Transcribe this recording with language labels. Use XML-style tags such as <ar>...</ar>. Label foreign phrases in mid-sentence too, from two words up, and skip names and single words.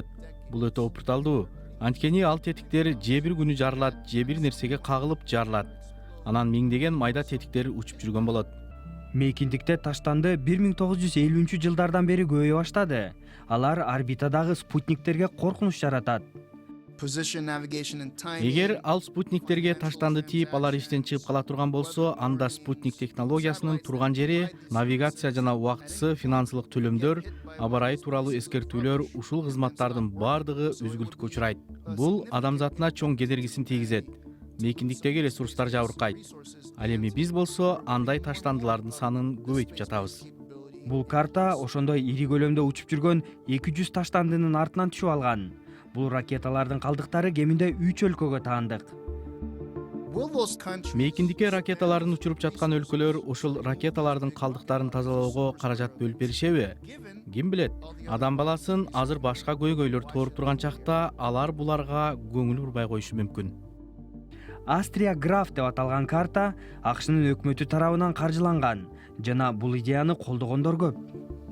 <ky>Бул өтө опурталдуу. Анткени ал тетиктер же бир күнү жарылат, же бир нерсеге кагылып жарылат. Анан миңдеген майда тетиктер учуп жүргөн болот. Мейкиндикте таштанды 1950-жылдардан бери көбөйө баштады. Алар орбитадагы спутниктерге коркунуч жаратат.</ky> <en>Position, navigation, and timing.</en> <ky>Эгер ал спутниктерге таштанды тийип, алар иштен чыгып кала турган болсо, анда спутник технологиясынын турган жери, навигация жана убактысы, финансылык төлөмдөр, аба ырайы тууралуу эскертүүлөр, ушул кызматтардын бардыгы үзгүлтүккө учурайт. Бул адамзатына чоң кедергисин тийгизет. Мейкиндиктеги ресурстар жабыркайт. Ал эми биз болсо андай таштандылардын санын көбөйтүп жатабыз. Бул карта ошондой ири көлөмдө учуп жүргөн 200 таштандынын артынан түшүп алган. Бул ракеталардын калдыктары кеминде 3 өлкөгө таандык.</ky> <en>Will those countries</en> <ky>Мейкиндикке ракеталарын учуруп жаткан өлкөлөр ушул ракеталардын калдыктарын тазалоого каражат бөлүп беришеби? Ким билет? Адам баласын азыр башка көйгөйлөр тооруп турган чакта алар буларга көңүл бурбай коюшу мүмкүн. Астрия Граф деп аталган карта АКШнын өкмөтү тарабынан каржыланган жана бул идеяны колдогондор көп.</ky>